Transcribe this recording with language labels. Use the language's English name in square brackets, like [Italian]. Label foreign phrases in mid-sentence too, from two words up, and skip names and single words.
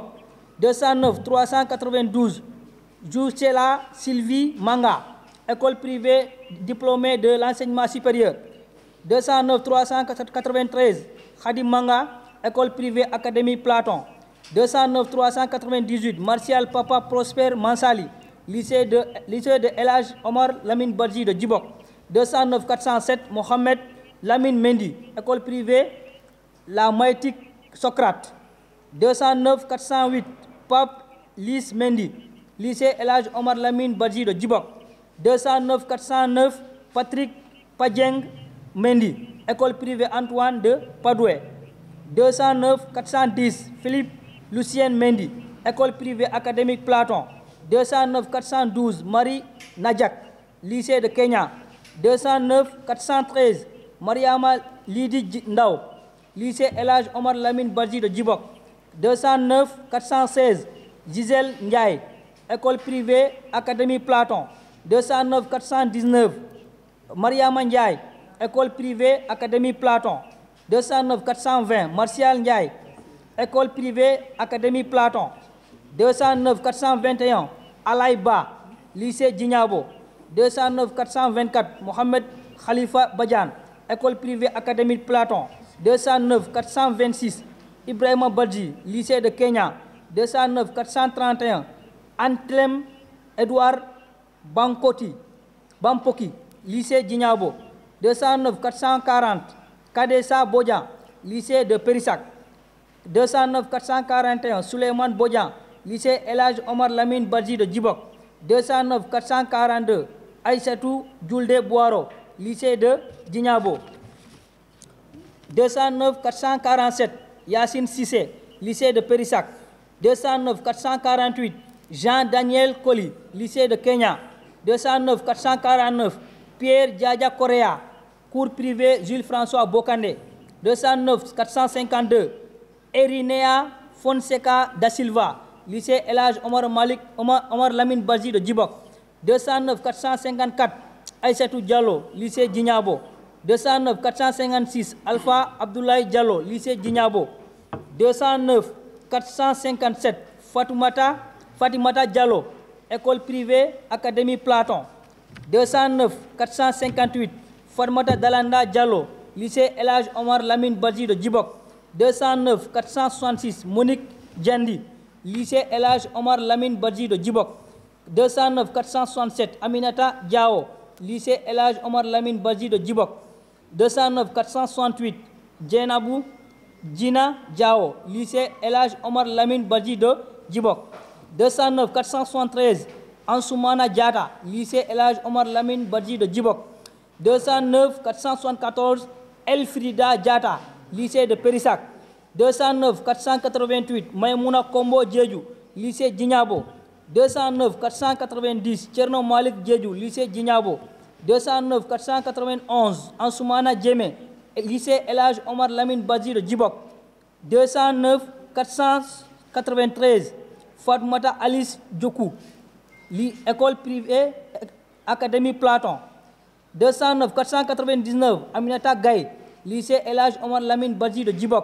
[French] 209 392, Jouchela Sylvie Manga, école privée diplômée de l'enseignement supérieur. 209 393, Khadi Manga, école privée Académie Platon. 209 398, Martial Papa Prosper Mansali, lycée de Elhaj Omar Lamine Badji de Djibok. 209 407, Mohamed Lamine Mendy, école privée La Maïtique Socrate. 209 408, Pape Lys Mendy, lycée Elhaj Omar Lamine Badji de Djibok. 209 409, Patrick Padjeng Mendy, école privée Antoine de Padoué. 209 410, Philippe Lucien Mendy, école privée académique Platon. 209 412, Marie Nadjak, lycée de Kenya. 209 413, Mariama Lidi Ndao, lycée Elhaj Omar Lamine Badji de Djibok. 209 416, Gisèle Ndiaye, école privée Académie Platon. 209 419, Mariama Ndiaye, école privée Académie Platon. 209 420, Martial Ndiaye, école privée Académie Platon. 209 421, Alaïba, lycée Djignabo. 209 424, Mohamed Khalifa Badian, école privée Académie Platon. 209 426, Ibrahima Badji, lycée de Kenya. 209 431, Antlem Edouard Bampoki, lycée Djignabo. 209 440, Kadessa Bodjan, lycée de Périssac. 209 441, Souleymane Bodjan, lycée Elhaj Omar Lamine Badji de Djibok. 209 442, Aïssatou Djoulde Boiro, lycée de Djignabo. 209 447, Yassine Sissé, lycée de Périssac. 209 448, Jean-Daniel Koli, lycée de Kenya. 209 449, Pierre Djadja Correa, cours privé Jules François Bokandé. 209 452, Erinea Fonseca da Silva, lycée Elhaj Omar Lamine Badji de Djibok. 209 454, Aïssatou Diallo, lycée Djignabo. 209 456, Alpha Abdoulaye Diallo, lycée Djignabo. 209 457, Fatimata Diallo, école privée Académie Platon. 209 458, Fatmata Dalanda Diallo, lycée Elhaj Omar Lamine Badji de Djibok. 209 466, Monique Djandi, lycée Elhaj Omar Lamine Badji de Djibok. 209 467, Aminata Diao, lycée Elhaj Omar Lamine Badji de Djibok. 209 468, Djenabou Djina Diao, lycée Elhaj Omar Lamine Badji de Djibok. 209 473, Ansoumana Diata, lycée Elhaj Omar Lamine Badji de Djibok. 209 474, Elfrida Diata, lycée de Périssac. 209 488, Maïmouna Kombo Djedjou, lycée Djignabo. 209 490, Tcherno Malik Djedjou, lycée Djignabo. 209 491, Ansoumana Djemé, lycée Elhaj Omar Lamine Badji de Djibok. 209 493, Fatmata Alice Djokou, école privée Académie Platon. 209 499 Aminata Gaye, lycée El Hadj Omar Lamine Badji de Djibok.